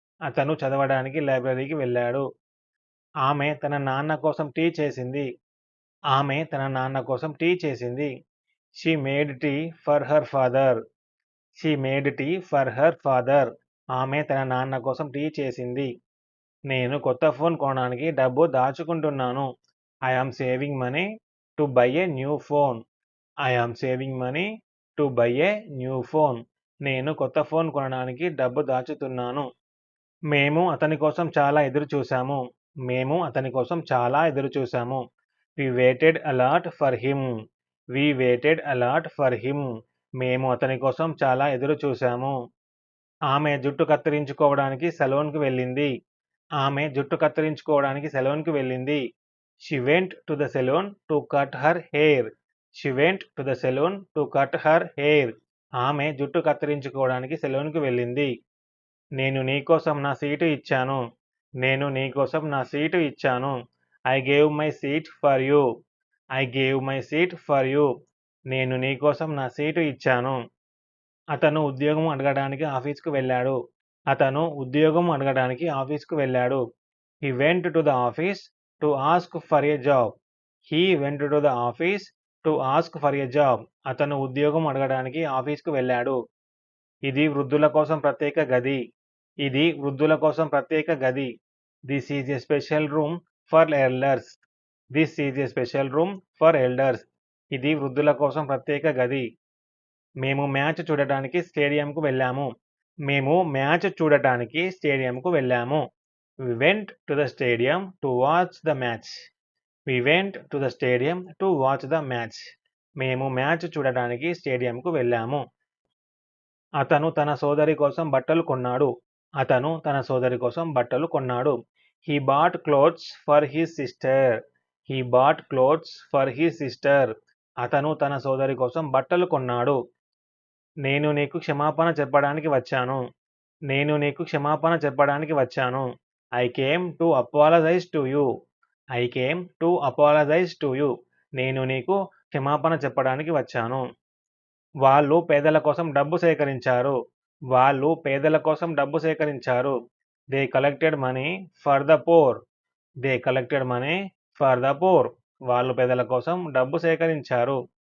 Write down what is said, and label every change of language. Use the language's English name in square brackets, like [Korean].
[Telugu] అతను చదవడానికి లైబ్రరీకి వెళ్ళాడు. ఆమె తన నాన్న కోసం టీ చేసింది. ఆమె తన నాన్న కోసం టీ చేసింది. [English] She made tea for her father. She made tea for her father. [Telugu] ఆమె తన నాన్న కోసం టీ చేసింది. నేను కొత్త ఫోన్ కొనడానికి డబ్బు దాచుకుంటున్నాను. [English] I am saving money to buy a new phone. I am saving money to buy a new phone. [Telugu] నేను కొత్త ఫోన్ కొనడానికి డబ్బు దాచుతున్నాను. మేము అతని కోసం చాలా ఎదురు చూసాము. మేము అతని కోసం చాలా ఎదురు చూసాము. [English] We waited a lot for him. We waited a lot for him. [Telugu] మేము అతని కోసం చాలా ఎదురు చూసాము. ఆమె జుట్టు కత్తిరించుకోవడానికి సెలూన్‌కి వెళ్ళింది. ఆమె జుట్టు కత్తిరించుకోవడానికి సెలూన్‌కి వెళ్ళింది. [English] She went to the salon to cut her hair. She went to the salon to cut her hair. [Telugu] ఆమె జుట్టు కత్తిరించుకోవడానికి సెలూన్‌కి వెళ్ళింది. నేను నీకోసం నా సీటు ఇచ్చాను. నేను నీకోసం నా సీటు ఇచ్చాను. [English] I gave my seat for you. I gave my seat for you. [Telugu] నేను నీకోసం నా సీటు ఇచ్చాను. అతను ఉద్యోగం అడగడానికి ఆఫీస్‌కు వెళ్ళాడు. అతను ఉద్యోగం అడగడానికి ఆఫీస్‌కు వెళ్ళాడు. [English] He went to the office to ask for a job. He went to the office to ask for a job. [Telugu] అతను ఉద్యోగం అడగడానికి ఆఫీస్‌కు వెళ్ళాడు. ఇది వృద్ధుల కోసం ప్రత్యేక గది. ఇది వృద్ధుల కోసం ప్రత్యేక గది. [English] This is a special room for elders. This is a special room for elders. [Telugu] ఇది వృద్ధుల కోసం ప్రత్యేక గది. మేము మ్యాచ్ చూడటానికి స్టేడియంకు వెళ్ళాము. మేము మ్యాచ్ చూడటానికి స్టేడియంకు వెళ్ళాము. [English] We went to the stadium to watch the match. We went to the stadium to watch the match. [Telugu] మేము మ్యాచ్ చూడటానికి స్టేడియంకు వెళ్ళాము. అతను తన సోదరి కోసం బట్టలు కొన్నాడు. అతను తన సోదరి కోసం బట్టలు కొన్నాడు. [English] He bought clothes for his sister. He bought clothes for his sister. [Telugu] అతను తన సోదరి కోసం బట్టలు కొన్నాడు. నేను నీకు క్షమాపణ చెప్పడానికి వచ్చాను. నేను నీకు క్షమాపణ చెప్పడానికి వచ్చాను. [English] I came to apologize to you. I came to apologize to you. [Telugu] నేను నీకు క్షమాపణ చెప్పడానికి వచ్చాను. వాళ్ళు పేదల కోసం డబ్బు సేకరించారు. వాళ్ళు పేదల కోసం డబ్బు సేకరించారు. [English] They collected money for the poor. They collected money for the poor. [Telugu] వాళ్ళు పేదల కోసం డబ్బు సేకరించారు.